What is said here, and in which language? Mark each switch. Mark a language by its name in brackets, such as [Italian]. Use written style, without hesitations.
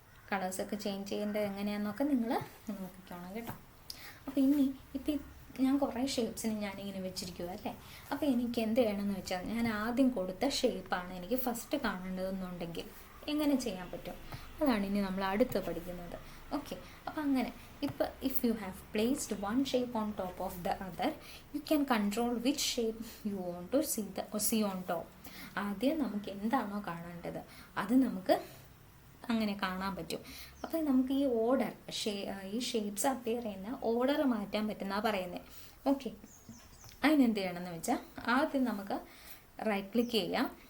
[Malayalam] കളേഴ്സൊക്കെ change ചെയ്യേണ്ടത് എങ്ങനെയാണെന്നൊക്കെ നിങ്ങൾ നോക്കിക്കോണം കേട്ടോ. അപ്പോൾ ഇപ്പം ഞാൻ കുറേ ഷേപ്സിന് ഞാനിങ്ങനെ വെച്ചിരിക്കുക അല്ലേ. അപ്പോൾ എനിക്ക് എന്ത് ചെയ്യണമെന്ന് വെച്ചാൽ, ഞാൻ ആദ്യം കൊടുത്ത ഷേപ്പാണ് എനിക്ക് ഫസ്റ്റ് കാണേണ്ടതെന്നുണ്ടെങ്കിൽ എങ്ങനെ ചെയ്യാൻ പറ്റും, അതാണ് ഇനി നമ്മൾ അടുത്ത് പഠിക്കുന്നത്. ഓക്കെ, അപ്പോൾ അങ്ങനെ [English] if you have placed one shape on top of the other, you can control which shape you want to see on top. [Malayalam] ആദ്യം നമുക്ക് എന്താണോ കാണേണ്ടത് അത് നമുക്ക് അങ്ങനെ കാണാൻ പറ്റും. അപ്പോൾ നമുക്ക് ഈ ഓർഡർ ഈ ഷേപ്സ് അപ്പിയർ ചെയ്യുന്ന ഓർഡർ മാറ്റാൻ പറ്റുന്ന പറയുന്നത്. ഓക്കെ, അതിനെന്ത് ചെയ്യണമെന്ന് വെച്ചാൽ, ആദ്യം നമുക്ക് റൈറ്റ് ക്ലിക്ക് ചെയ്യാം.